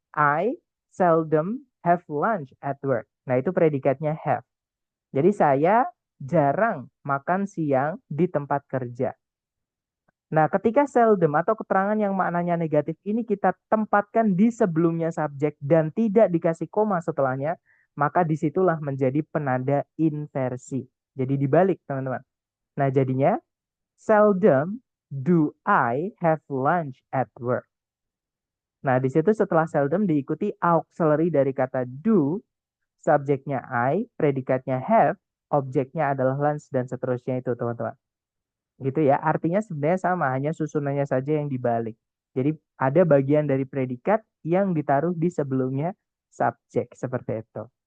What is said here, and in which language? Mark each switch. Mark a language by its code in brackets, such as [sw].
[en] I seldom have lunch at work. [id] Nah, itu predikatnya have. Jadi saya jarang makan siang di tempat kerja. Nah, ketika seldom atau keterangan yang maknanya negatif ini kita tempatkan di sebelumnya subjek dan tidak dikasih koma setelahnya, maka disitulah menjadi penanda inversi. Jadi dibalik, teman-teman. Nah, jadinya [en] seldom do I have lunch at work. [id] Nah, di situ setelah seldom diikuti auxiliary dari kata do, subjeknya I, predikatnya have, objeknya adalah lunch, dan seterusnya itu, teman-teman. Gitu ya, artinya sebenarnya sama, hanya susunannya saja yang dibalik. Jadi ada bagian dari predikat yang ditaruh di sebelumnya subjek, seperti itu.